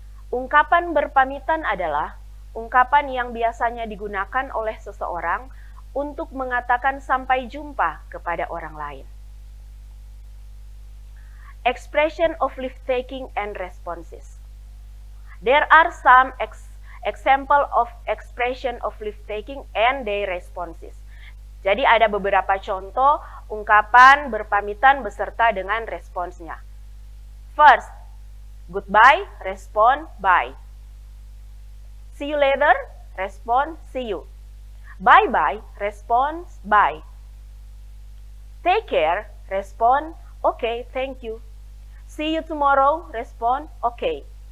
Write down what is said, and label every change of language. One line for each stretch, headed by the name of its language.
Indonesian: Ungkapan berpamitan adalah ungkapan yang biasanya digunakan oleh seseorang untuk mengatakan sampai jumpa kepada orang lain.
English: Expression of leave-taking and responses. There are some example of expression of leave-taking and their responses.
Indonesian: Jadi ada beberapa contoh ungkapan berpamitan beserta dengan responsnya.
English: First, goodbye, respond bye. See you later, respond see you. Bye-bye, respond bye. Take care, respond okay, thank you. See you tomorrow, respond okay.